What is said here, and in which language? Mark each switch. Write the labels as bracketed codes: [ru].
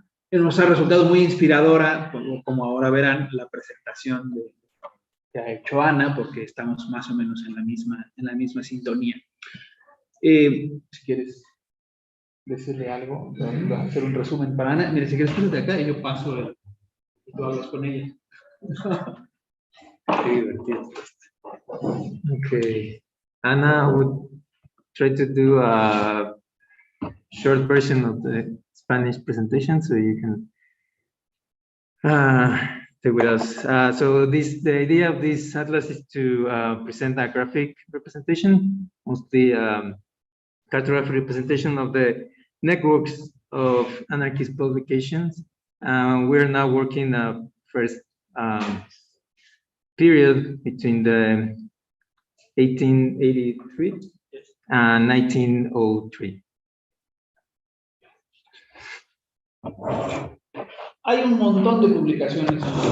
[es] Nos ha resultado muy inspiradora, como ahora verán, la presentación que ha hecho Ana, porque estamos más o menos en la misma sintonía. Si quieres decirle algo, hacer un resumen para Ana. Mira, si quieres, ponte acá y yo paso y tú hablas con ella. Qué divertido. [en] Okay. Anna would try to do a short version of the Spanish presentation so you can stay with us. So the idea of this atlas is to present a graphic representation, mostly cartographic representation of the networks of anarchist publications. We're now working first period between the 1883 and 1903. [es] Hay un montón de publicaciones.